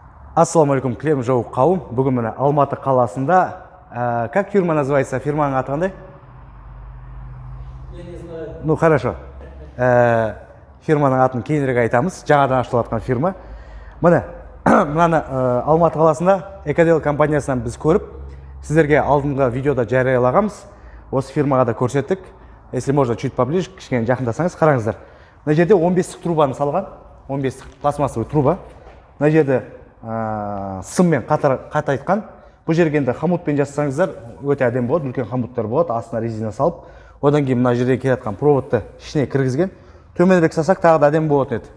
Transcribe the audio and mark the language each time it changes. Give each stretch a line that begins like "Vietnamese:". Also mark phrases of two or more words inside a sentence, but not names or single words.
Kazakh: Ассалаумалейкум, Клем Жауық қауым. Бүгін міне Алматы қаласында.
Russian: Как фирма называется?
Kazakh: Фирманың аты қандай?
Russian: Я не знаю. Ну, хорошо.
Kazakh: Фирманың атын кейінірек айтамыз. Жаңадан ашылып жатқан фирма. Міне, мынаны Алматы қаласында Экодел компаниясынан біз көріп, сіздерге алдыңғы видеода жариялағанбыз. Осы фирмаға да көрсеттік.
Russian: Если можно, чуть поближе,
Kazakh: кішкене жақындасаңыз, қараңыздар. Мына жерде 15-тік трубаны салған. 15-тік
Russian: пластмассовый труба.
Kazakh: Мына жерде сыммен қатайтқан. Бұл жерге енді хомутпен жасасаңыздар өте әдемі болады, үлкен хомуттар болады, астына резина салып. Одан кейін мына жерде келатқан проводты ішіне кіргізген. Төменірек сасақ тағы да әдемі болатын еді.